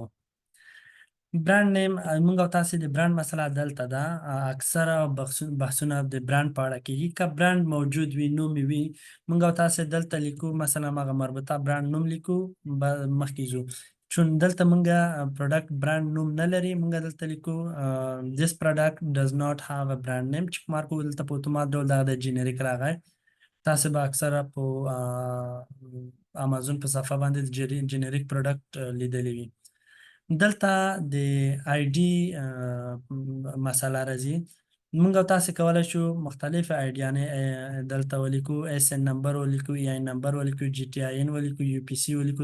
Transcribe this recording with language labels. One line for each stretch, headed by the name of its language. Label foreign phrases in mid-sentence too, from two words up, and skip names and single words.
English: brand name,
Pashto: موږ او تاسې د برانډ مسله دلته ده. اکثره بحثونه د برانډ په اړه کېږي. که برانډ موجود وي، نوم وي، موږ او تاسې دلته لیکو مثلا هغه مربوطه برانډ نوم لیکو، مخکې ځو. چون دلته موږ
English: product brand
Pashto: نوم نه لري، موږ دلته لیکو
English: this product does not have a brand name،
Pashto: چې مارکو دلته په اتومات ډول دغه د جنریک راغی. تاسې به اکثره په امازون په صفحه باندې د
English: generic product
Pashto: لیدلی وي. دلته د آی ډي مسله راځي. موږ او تاسې کولی شو مختلف آیډیانې دلته ولیکو، اس ان نمبر ولیکو، ای آی نمبر ولیکو، جي ټي آی ان ولیکو، یو پی سی ولیکو.